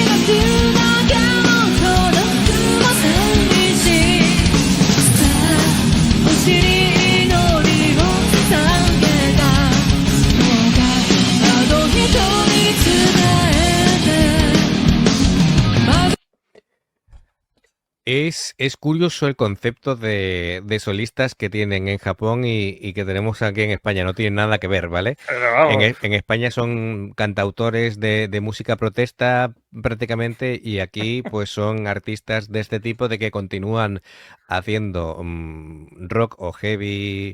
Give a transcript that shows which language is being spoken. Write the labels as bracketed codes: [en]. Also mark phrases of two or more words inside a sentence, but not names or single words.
[ja] 出すだけの届くは寂しいさあ星に祈りを捧げたどうかあの人に伝えて [es] Es curioso el concepto de solistas que tienen en Japón y que tenemos aquí en España. No tiene nada que ver, ¿vale? Pero vamos, En España son cantautores de música protesta prácticamente y aquí pues son artistas de este tipo de que continúan haciendo rock o heavy